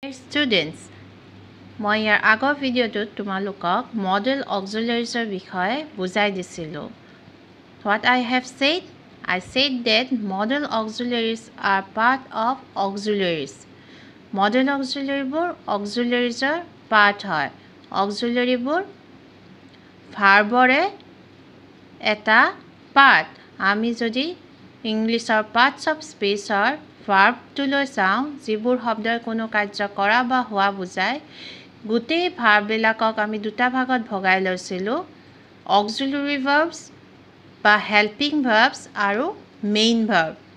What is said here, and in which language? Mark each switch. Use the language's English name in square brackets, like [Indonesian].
[Assamese] Students, মই ইয়াৰ আগৰ ভিডিঅ'টোত তোমালোকক model auxiliaries বিষয়ে বুজাই দিছিলোঁ. [English] What I have said? I said that model auxiliaries are part of auxiliaries. [Assamese] Model auxiliaryবোৰ auxiliariesৰ part হয়. Auxiliaryবোৰ ভাৰ্বৰে এটা part. আমি যদি ইংলিছৰ parts of speechৰ ভাৰ্বটোলৈ চাওঁ, যিবোৰ শব্দৰ কোনো কাৰ্য কৰা বা হোৱা বুজায়, গোটেই ভাৰ্ববিলাকক আমি দুটা ভাগত ভগাই লৈছিলোঁ, অক্সিলাৰী ভাৰ্বছ বা হেল্পিং ভাৰ্বছ আৰু মেইন ভাৰ্ব।